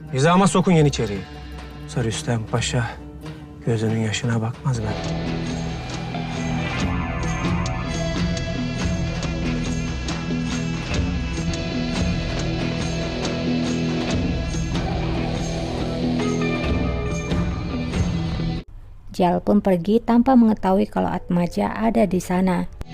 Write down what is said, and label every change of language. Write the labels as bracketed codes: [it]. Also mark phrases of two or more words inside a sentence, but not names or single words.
[tr] Hizama sokun Yeniçeri'yi. Sarı Paşa gözünün yaşına bakmaz ben. [id] Jal pun pergi tanpa mengetahui kalau Atmaja ada di sana.